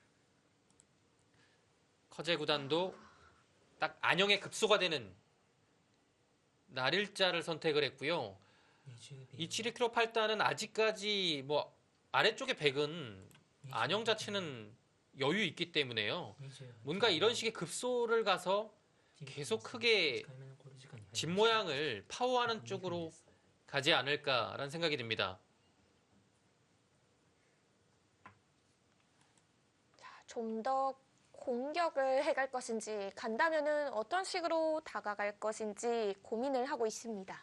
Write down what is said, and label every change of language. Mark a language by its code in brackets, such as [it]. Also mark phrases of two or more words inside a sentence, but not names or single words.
[ko] 커제 구단도 딱 안형의 급소가 되는 날일자를 선택을 했고요. [ja] 20秒 [ko] 이치리키로 8단은 아직까지 뭐 아래쪽의 백은 안형 자체는 여유 있기 때문에요. 28 뭔가 이런 식의 급소를 가서 계속 크게 [ja] 1 回目の考慮時間に入りました [ko] 집 모양을 파워하는 쪽으로 가지 않을까라는 생각이 듭니다. 좀 더 공격을 해갈 것인지 간다면은 어떤 식으로 다가갈 것인지 고민을 하고 있습니다.